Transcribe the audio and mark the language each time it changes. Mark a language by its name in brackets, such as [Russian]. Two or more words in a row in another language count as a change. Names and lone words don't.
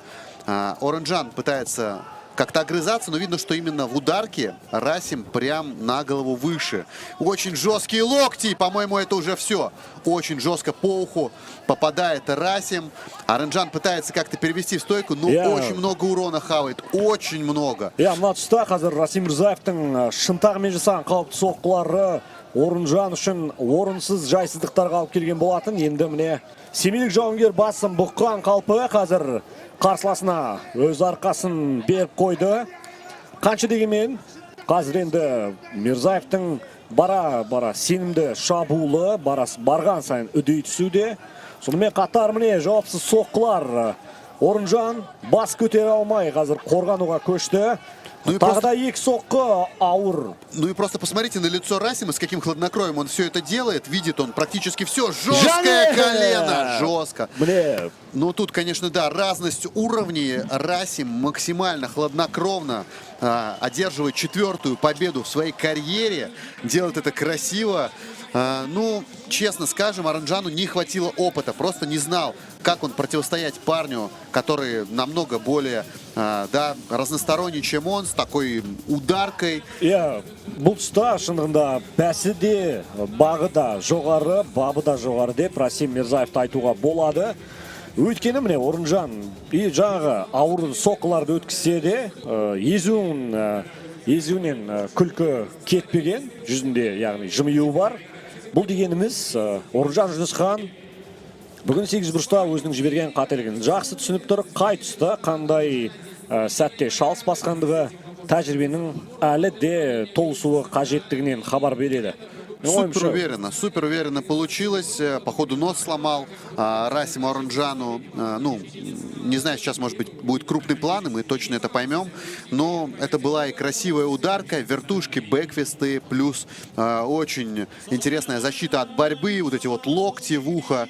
[Russian] Орынжан пытается как-то огрызаться, но видно, что именно в ударке Расим прям на голову выше. Очень жесткие локти, по-моему, это уже все. Очень жестко по уху попадает Расим. Орынжан пытается как-то перевести в стойку, но очень много урона хавает, очень много. [Kazakh] Мына тұста қазір Расим Мирзаевтың шынтағымен жасаған қауіпті соққылары Орынжан үшін орынсыз жайсыздықтарға алып келген болатын. Енді міне семейлік жауынгер басын бұққан қалпы қазір қарсыласына өз арқасын беріп қойды. Қанша дегенмен қазір енді Мирзаевтың бара сенімді шабуылы барған сайын үдей түсуде. Сонымен қатар міне жауапсыз соққылар. Орынжан бас көтере алмай қазір қорғануға көшті. Тогда екі соққы ауыр. [Russian] Ну и просто посмотрите на лицо Расима, с каким хладнокровием он все это делает. Видит он практически все. Жесткое колено. Жестко. Ну тут, конечно, да, разность уровней. Расим максимально хладнокровно одерживает 4-ю победу в своей карьере. Делает это красиво. Ну, честно скажем, Орынжану не хватило опыта. Просто не знал, как он противостоять парню, который намного более разносторонний, чем он, с такой ударкой. [Kazakh] Бұл тұста шынығында бәсі де, бағы да жоғары, бабы да жоғары деп Расим Мирзаевты айтуға болады. Өйткені міне Орынжан жаңағы ауыр соққыларды өткізсе де, езуінен күлкі кетпеген, жүзінде яғни жымию бар. Бұл дегеніміз Орынжан Жүнісхан бүгін 8 бұрышта өзінің жіберген қателігін жақсы түсініп тұр. Қай тұста қандай сәтте шалыс басқандығы тәжірибенің әлі де толысуы қажеттігінен хабар береді. [Russian] Супер уверенно получилось. Походу нос сломал Расим Орынжану. Ну, не знаю, сейчас, может быть, будет крупный план, и мы точно это поймем. Но это была и красивая ударка, вертушки, бэкфисты, плюс очень интересная защита от борьбы, вот эти вот локти в ухо.